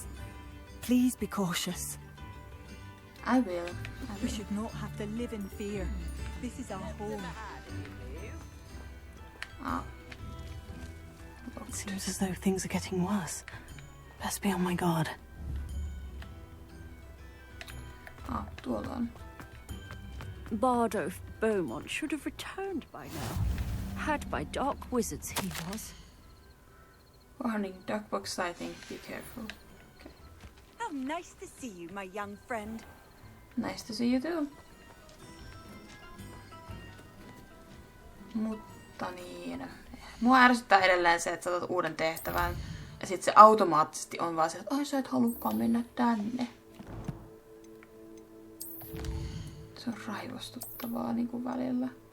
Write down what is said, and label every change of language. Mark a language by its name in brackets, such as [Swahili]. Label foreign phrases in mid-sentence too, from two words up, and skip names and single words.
[English] Please be cautious. I will. We should not have to live in fear. This is our home. It seems as though things are getting worse. Best be on my guard. [Finnish] Tuolla on. [English] Bardolph Beaumont should have returned by now. Had by dark wizards he was. Warning, duckbox sighting, be careful. Okay. How nice to see you, my young friend. Nice to see you too. [Finnish] Mutta niin. Mua ärsyttää edelleen se, että sä otat uuden tehtävän. Ja sit se automaattisesti on vaan se, että ai sä et halukaan mennä tänne. Se on raivostuttavaa niinku välillä.